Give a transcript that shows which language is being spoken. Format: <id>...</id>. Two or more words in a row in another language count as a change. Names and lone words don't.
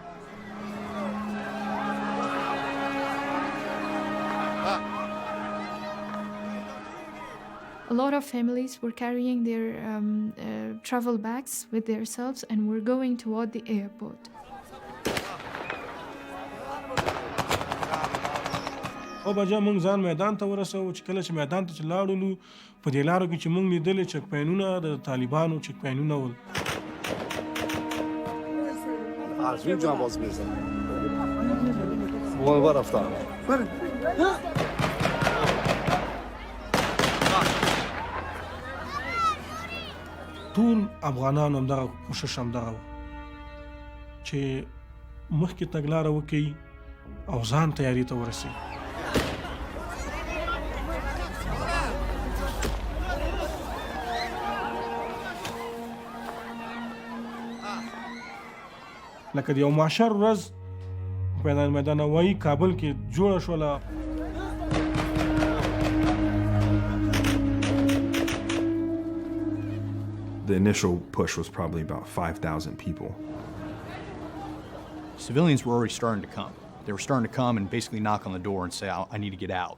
<en>A lot of families were carrying their travel bags with themselves and were going toward the airport.</en> <ps>9 بجه موږ ځان میدان ته ورسوو چې کله چې میدان ته چې لاړو په دې لارو کې چې موږ لیدلې چک پاینونه د طالبانو چک پاینونه ول.</ps> <fa>از اونجا باز میزن وای رفتم</fa> <ps>ټول افغانانو همدغه کوشش همدغه و چې مخکې تګلاره وکړي او ځان تیاري ته ورسوي. لکه د یو معاشر ورځ میدان هوایي کابل کې جوړه شوله.</ps> <en>The initial push was probably about 5,000 people. Civilians were already starting to come. They were starting to come and basically knock on the door and say, I need to get out.</en>